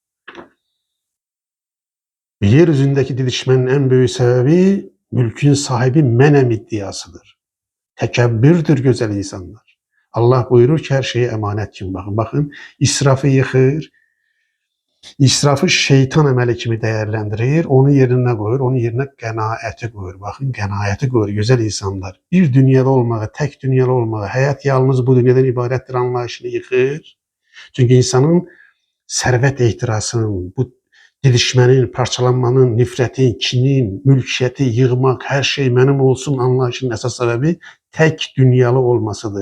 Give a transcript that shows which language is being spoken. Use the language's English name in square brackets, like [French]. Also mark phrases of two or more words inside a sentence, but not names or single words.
[Turkish] Yeryüzündeki didişmenin en büyük sebebi mülkün sahibi menem iddiasıdır. Tekebbürdür güzel insanlar. Allah buyurur ki her şeyi emanet kimi bakın. Bakın israfı yıkır. [Azerbaijani] İsrafı şeytan əməli kimi dəyərləndirir, onu yerinə qoyur, onun yerinə qənaəti qoyur. Baxın, qənaəti qoyur, gözəl insanlar. Bir dünyada olmağı, tək dünyada olmağı, həyat yalnız bu dünyadan ibarətdir anlayışını yıxır. Çünki insanın sərvət ehtirasının, bu didişmənin, parçalanmanın, nifrətin, kinin, mülkiyyəti yığmaq, hər şey mənim olsun anlayışının əsas səbəbi tək dünyalı olmasıdır.